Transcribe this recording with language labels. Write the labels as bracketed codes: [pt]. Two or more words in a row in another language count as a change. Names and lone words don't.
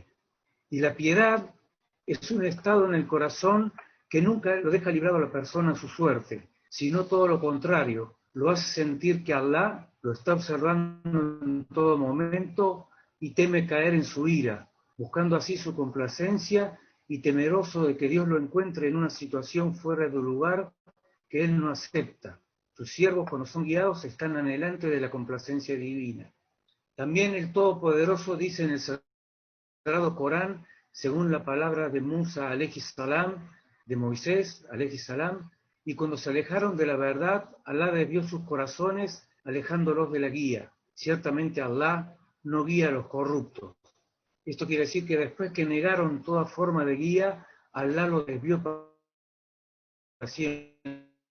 [es] Y la piedad es un estado en el corazón que nunca lo deja librado a la persona a su suerte, sino todo lo contrario, lo hace sentir que Allah lo está observando en todo momento y teme caer en su ira, buscando así su complacencia y temeroso de que Dios lo encuentre en una situación fuera de lugar que él no acepta. Sus siervos, cuando son guiados, están anhelantes de la complacencia divina. También el Todopoderoso dice en el Sagrado Corán, según la palabra de Musa [ar] عليه السلام, [es] de Moisés [ar] عليه السلام: [es] y cuando se alejaron de la verdad, Allah desvió sus corazones, alejándolos de la guía. Ciertamente Allah no guía a los corruptos. Esto quiere decir que después que negaron toda forma de guía, Allah los desvió para siempre.